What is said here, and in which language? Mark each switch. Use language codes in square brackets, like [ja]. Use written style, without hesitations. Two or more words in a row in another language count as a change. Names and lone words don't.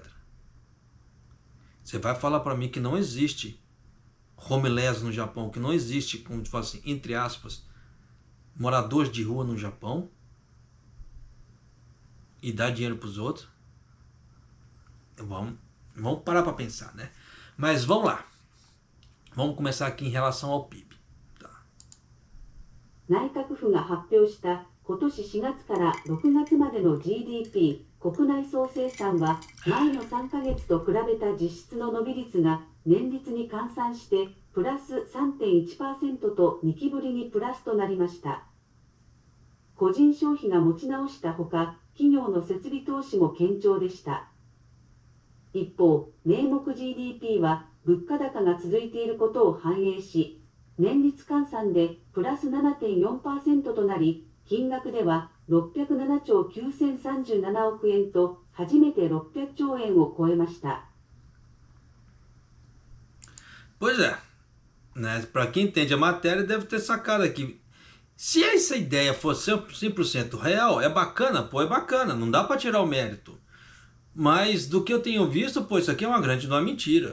[pt] Você vai falar para mim que não existe homeless no Japão, que não existe, como te falo assim, entre aspas, moradores de rua no Japão e dar dinheiro para os outros? Vamos parar para pensar, né? Mas vamos lá. Vamos começar aqui em relação ao PIB. Tá. [ja] 内閣府が発表した今年4月から6月までの GDP 国内総生産は前の3ヶ月と比べた実質の伸び率が年率に換算してプラス 3.1% と2期ぶりにプラスとなりました。個人消費が持ち直したほか、企業の設備投資も堅調でした。一方、名目 GDP は物価高が続いていることを反映し、年率換算でプラス 7.4% となり、金額では607兆9037億円と初めて600兆円を超えました。 [pt] Pois é, né? Para quem entende a matéria deve ter sacado aqui. Se essa ideia fosse 100% real, é bacana, pô, é bacana, não dá para tirar o mérito. Mas do que eu tenho visto, pô, isso aqui é uma grande, não é mentira.